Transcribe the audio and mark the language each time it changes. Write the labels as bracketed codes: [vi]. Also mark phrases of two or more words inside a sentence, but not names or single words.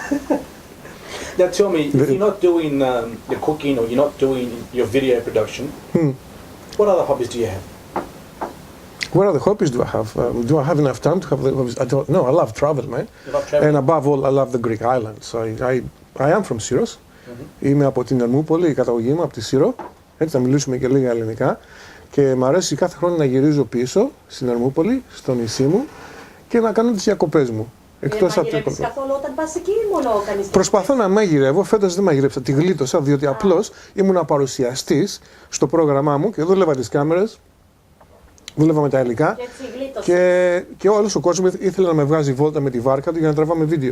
[en] Now tell me, if you're not doing the cooking or you're not doing your video production, what other hobbies do you have? What other hobbies do I have? Do I have enough time to have the hobbies? I don't know. I love travel, man. You love traveling? And above all, I love the Greek islands. I am from Syros. [el] Είμαι από την Ερμούπολη, η καταγωγή μου από τη Σύρο. Έτσι θα μιλήσουμε και λίγα ελληνικά. Και μου αρέσει κάθε χρόνο να γυρίζω πίσω στην Ερμούπολη, στο νησί μου και να κάνω τις διακοπές μου. Εκτός από το καθόλου όταν πας εκεί ή μόνο κάνεις... Προσπαθώ να μαγειρεύω, φέτος δεν μαγειρέψα, τη γλίτωσα διότι απλώς ήμουν παρουσιαστής στο πρόγραμμά μου και δούλευα τις κάμερες, δούλευα με τα υλικά και όλος ο κόσμος ήθελε να με βγάζει βόλτα με τη βάρκα του για να τραβάμε βίντεο.